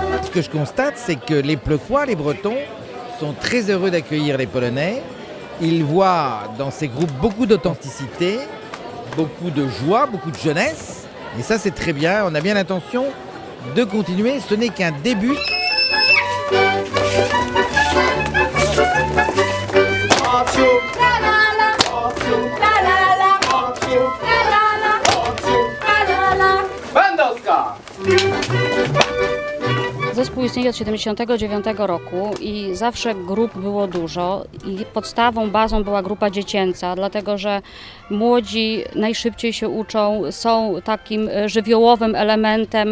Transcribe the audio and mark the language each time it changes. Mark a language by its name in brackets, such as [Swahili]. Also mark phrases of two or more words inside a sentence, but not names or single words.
[French] ce que je constate, c'est que les Pleucois, les Bretons, sont très heureux d'accueillir les Polonais. Ils voient dans ces groupes beaucoup d'authenticité, beaucoup de joie, beaucoup de jeunesse. Et ça, c'est très bien. On a bien l'intention de continuer. Ce n'est qu'un début. [Polish] Zespół istnieje od 1979 roku i zawsze grup było dużo i podstawą, bazą była grupa dziecięca, dlatego że młodzi najszybciej się uczą, są takim żywiołowym elementem.